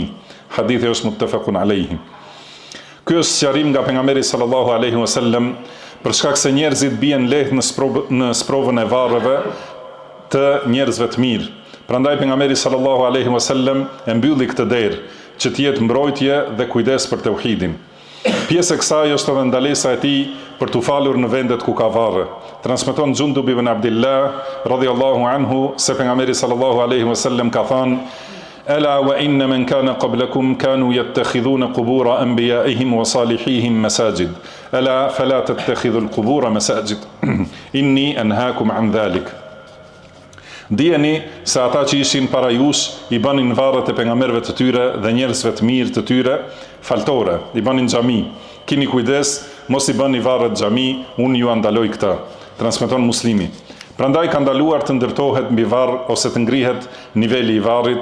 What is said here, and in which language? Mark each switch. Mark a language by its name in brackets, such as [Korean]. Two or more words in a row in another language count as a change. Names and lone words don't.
[Albanian] Hadithi është [Arabic] متفق عليه. [Albanian] Ky është sqarim nga pejgamberi [Arabic] صلى الله عليه وسلم [Albanian] për shkak se njerëzit bien lehtë në sprovën e varreve të njerëzve të mirë. Prandaj pejgamberi [Arabic] صلى الله عليه وسلم [Albanian] e mbylli këtë derë që të jetë mbrojtje dhe kujdes për tauhidin. Pjesë e kësaj është edhe ndalesa e tij për t'u falur në vendet ku ka varre. [Arabic] Transmeton Xundub ibn Abdillah رضي الله عنه [Albanian] se pejgamberi [Arabic] صلى الله عليه وسلم [Albanian] ka thënë: [Arabic] "ألا وإن من كان قبلكم كانوا يتخذون قبور أنبيائهم وصالحيهم مساجد. ألا فلا تتخذوا القبور مساجد إني أنهاكم عن ذلك." [Albanian] Dijeni se ata që ishin para jush i banin varret e pejgamberëve të tyre dhe njerëzve të mirë të tyre faltore, i banin xhami. Kini kujdes, mos i bani varret xhami, unë ju andaloj këtë. Transmeton Muslimi. Prandaj ka ndaluar të ndërtohet mbi varr ose të ngrihet niveli i varrit.